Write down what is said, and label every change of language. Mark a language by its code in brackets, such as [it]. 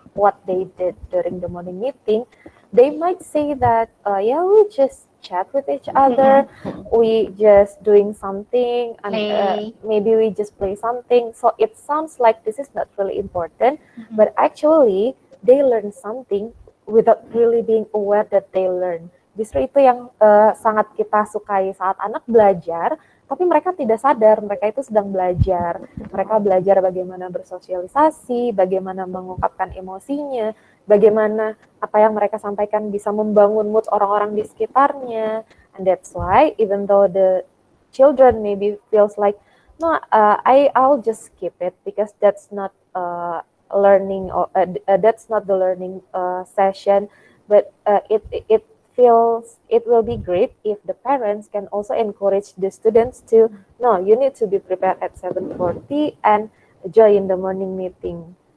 [en] what they did during the morning meeting, they might say that, yeah, we just chat with each other, we just doing something, and Play. maybe we just play something. So it sounds like this is not really important, Mhm. but actually they learn something without really being aware that they learn. [id] Justru itu yang sangat kita sukai saat anak belajar, tapi mereka tidak sadar mereka itu sedang belajar. Mereka belajar bagaimana bersosialisasi, bagaimana mengungkapkan emosinya, bagaimana apa yang mereka sampaikan bisa membangun mood orang-orang di sekitarnya. [en] And that's why even though the children maybe feels like, no, I'll just skip it because that's not learning, or that's not the learning session, but it feels it will be great if the parents can also encourage the students to, no, you need to be prepared at 7:40 and join the morning meeting.